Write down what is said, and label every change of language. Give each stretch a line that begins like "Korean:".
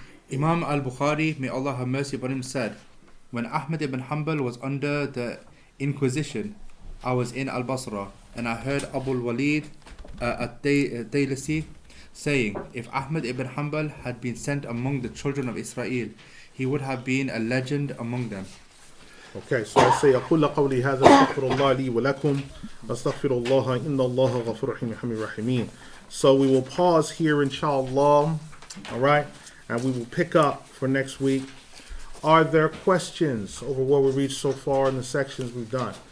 English: Imam al-Bukhari, may Allah have mercy upon him, said, when Ahmad ibn Hanbal was under the Inquisition, I was in Al-Basra, and I heard Abu al-Walid at-Taylisi saying, if Ahmad ibn Hanbal had been sent among the children of Israel, he would have been a legend among them. Okay, so I say
Arabic: أقول قولي هذا أستغفر الله لي ولكم أستغفر الله إن الله غفور رحيم.
English: So we will pause here, inshallah. All right, and we will pick up for next week. Are there questions over what we read so far in the sections we've done?